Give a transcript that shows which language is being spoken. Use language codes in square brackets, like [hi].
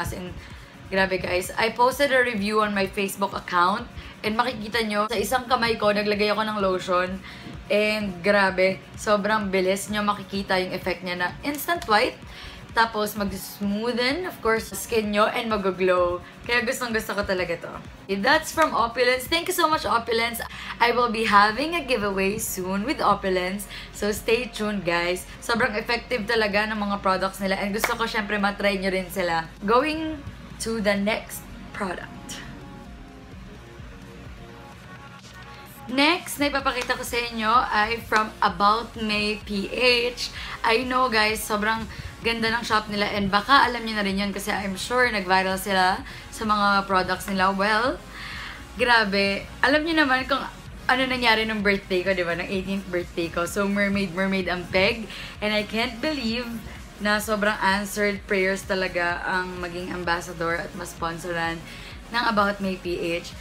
[tl] As in, grabe guys. [en] I posted a review on my Facebook account [tl] and makikita nyo, sa isang kamay ko, naglagay ako ng lotion and grabe, sobrang bilis nyo makikita yung effect niya na instant white. Tapos, mag-smoothen, of course, skin nyo and mag-glow. Kaya gustong-gusto ko talaga to. [en] That's from Opulence. Thank you so much, Opulence. I will be having a giveaway soon with Opulence. So, stay tuned, guys. [tl] Sobrang effective talaga ng mga products nila. And gusto ko, syempre, matry nyo rin sila. [en] Going to the next product. [tl] Next na ipapakita ko sa inyo ay from About May PH. I know guys, sobrang ganda ng shop nila and baka alam niyo na rin yun kasi I'm sure nag-viral sila sa mga products nila. Well, grabe. Alam niyo naman kung ano nangyari ng birthday ko, di ba? Ng 18th birthday ko. So, mermaid ang peg. [en] And I can't believe [tl] na sobrang answered prayers talaga ang maging ambassador at masponsoran ng About May PH.